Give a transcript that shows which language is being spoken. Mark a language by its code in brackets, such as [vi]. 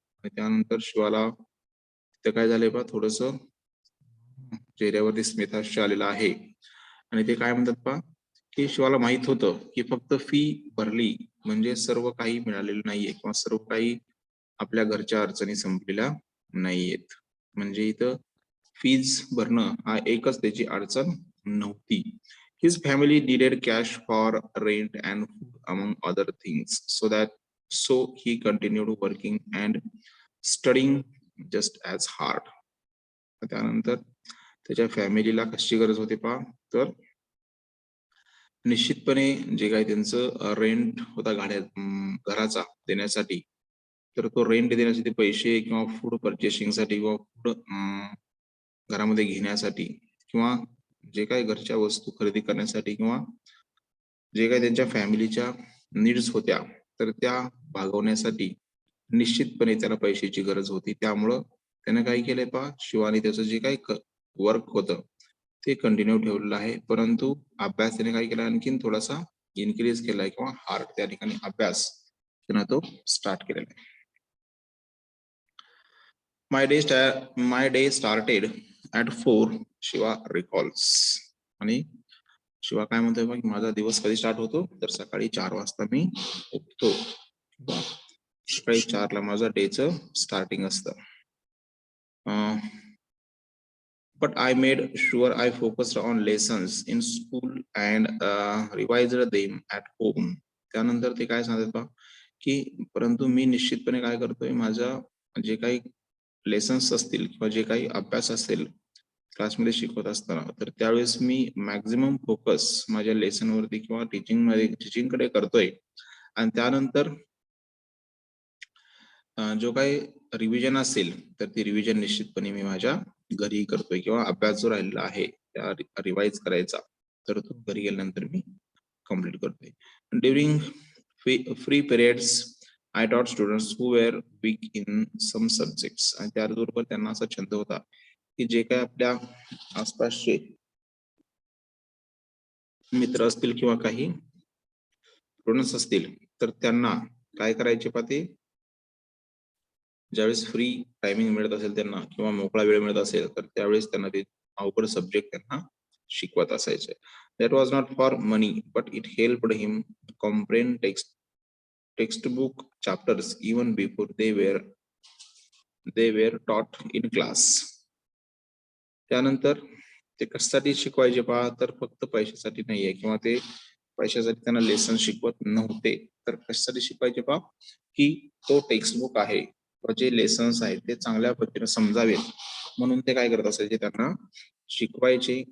[mr] त्यानंतर शिवाला तिथं काय झालंय पहा थोडस चेहऱ्यावरती स्मितहास्य आलेलं आहे आणि ते काय म्हणतात पहा की शिवाला माहित होतं की फक्त फी भरली म्हणजे सर्व काही मिळालेलं नाहीये किंवा सर्व काही आपल्या घरच्या अडचणी संपलेल्या नाहीयेत. म्हणजे इथं फीज भरणं हा एकच त्याची अडचण नव्हती. [en] His family needed cash for rent and food among other things so he continued working and studying just as hard. [mr] त्यानंतर त्याच्या फॅमिलीला कशी गरज होती पहा तर निश्चितपणे जे काही त्यांचं रेंट होता घराचा देण्यासाठी तर तो रेंट देण्यासाठी पैसे किंवा फूड पर्चेसिंग साठी किंवा फूड घरामध्ये घेण्यासाठी किंवा जे काही घरच्या वस्तू खरेदी करण्यासाठी किंवा जे काही त्यांच्या फॅमिलीच्या नीड्स होत्या तर त्या भागवण्यासाठी निश्चितपणे त्याला पैशाची गरज होती. त्यामुळं त्याने काय केलंय पहा शिवानी त्याचं जे काही वर्क होतं ते कंटिन्यू ठेवलेलं आहे. परंतु अभ्यास त्याने काय केला आणखीन थोडासा इन्क्रीज केलाय किंवा हार्ड त्या ठिकाणी अभ्यास त्यानं तो स्टार्ट केलेला आहे. [en] My day started at 4 Shiva recalls. [mr] आणि शिवा काय म्हणतोय मग माझा दिवस कधी स्टार्ट होतो तर सकाळी 4 वाजता मी उठतो. सकाळी 4 ला माझा डेचं स्टार्टिंग असतं. [en] But I made sure I focused on lessons in school and revised them at home. [mr] त्यानंतर ते काय सांगतात पहा की परंतु मी निश्चितपणे काय करतोय माझा जे काही लेसन्स असतील किंवा जे काही अभ्यास असेल क्लासमध्ये शिकवत असताना तर त्यावेळेस मी मॅक्झिमम फोकस माझ्या लेसन वरती किंवा टीचिंग कडे करतोय. आणि त्यानंतर जो काही रिव्हिजन असेल तर ती रिव्हिजन निश्चितपणे मी माझ्या घरी करतोय किंवा अभ्यास जो राहिलेला आहे त्या रिवाइज करायचा तर तो घरी गेल्यानंतर मी कम्प्लीट करतोय. [en] During free periods I taught students who were weak in some subjects. [mr] आणि त्याचबरोबर त्यांना असा छंद होता की जे काही आपल्या आसपासचे मित्र असतील किंवा काही स्टुडंट्स असतील तर त्यांना काय करायचे पहा ते ज्यावेळेस फ्री टायमिंग मिळत असेल त्यांना किंवा मोकळा वेळ मिळत असेल तर त्यावेळेस त्यांना ते अवघड सब्जेक्ट त्यांना शिकवत असायचे. [en] That was not for money but it helped him comprehend textbook chapters even before they were taught in class. [mr] त्यानंतर ते कशासाठी शिकवायचे पहा तर फक्त पैशासाठी नाहीये किंवा ते पैशासाठी त्यांना लेसन शिकवत नव्हते तर कशासाठी शिकवायचे पहा की तो टेक्स्टबुक आहे जे लेसन्स आहेत ते चांगल्या पद्धतीने समजावेत म्हणून ते काय करत असायचे त्यांना शिकवायचे.